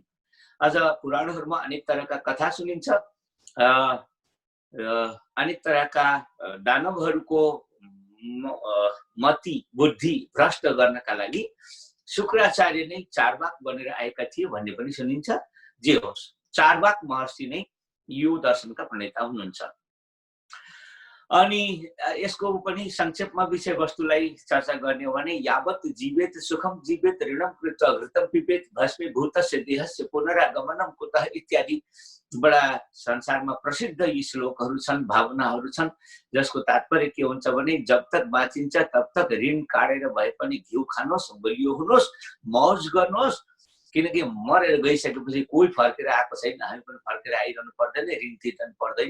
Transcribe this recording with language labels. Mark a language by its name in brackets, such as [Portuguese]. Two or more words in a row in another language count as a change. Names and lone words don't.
[Nepali] अझ पुराणहरूमा अनेक तरहका कथा सुनिन्छ। अनेक तरहका दानवहरूको मति बुद्धि भ्रष्ट गर्नका लागि शुक्राचार्य नै चारवाक बनेर आएका थिए भन्ने पनि सुनिन्छ। जे होस्, चारवाक महर्षि नै यो दर्शनका प्रणेता हुनुहुन्छ। अनि यसको पनि संक्षेपमा विषयवस्तुलाई चर्चा गर्ने हो भने [Sanskrit] यावत् जीवेत सुखम जीवेत ऋणम कृत घृतम पिबेत भस्मीभूतस्य देहस्य पुनरागमनम कुतः [Nepali] इत्यादि बडा संसारमा प्रसिद्ध यी श्लोकहरू छन्, भावनाहरू छन्, जसको तात्पर्य के हुन्छ भने जब तक बाँचिन्छ तब तक ऋण काटेर भए पनि घिउ खानुहोस्, बलियो हुनुहोस्, मौज गर्नुहोस्, किनकि मरेर गइसकेपछि कोही फर्केर आएको छैन, हामी पनि फर्केर आइरहनु पर्दैन, ऋण तिर्नु पर्दैन।